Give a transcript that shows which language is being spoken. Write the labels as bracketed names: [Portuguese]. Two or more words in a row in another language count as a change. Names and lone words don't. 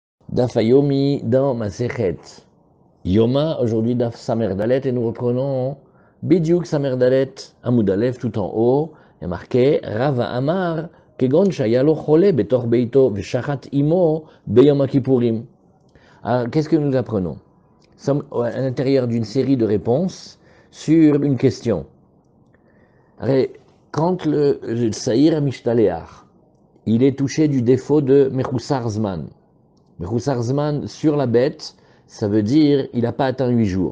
[Hebrew] דף יומי [French] dans Masechet. Yoma, aujourd'hui [Hebrew] דף סמך דלת, [French] et nous reprenons [Hebrew] בדיוק סמך דלת, עמוד אלף, [French] tout en haut. Il y a marqué [Hebrew] רבא אמר כגון שהיה לו חולה בתוך ביתו ושחט אמו ביום הכיפורים. [French] Alors, qu'est-ce que nous apprenons? Nous sommes à l'intérieur d'une série de réponses sur une question. Alors, quand le [Hebrew] שעיר המשתלח, [French] il est touché du défaut de [Hebrew] מחוסר זמן. מחוסר זמן [French] sur la bête, ça veut dire il n'a pas atteint 8 jours.